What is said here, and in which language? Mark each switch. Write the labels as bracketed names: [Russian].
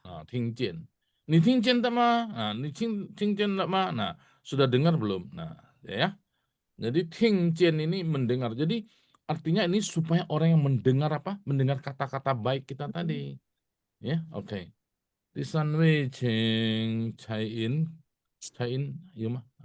[Chinese] Nah, 听见，你听见的吗？你听见了吗？ [Indonesian] Nah, sudah dengar belum? Nah, ya. Jadi 听见 ini mendengar. Jadi artinya ini supaya orang yang mendengar apa? Mendengar kata-kata baik kita tadi. Ya, oke. [Chinese] 第三位请蔡英，蔡英有吗？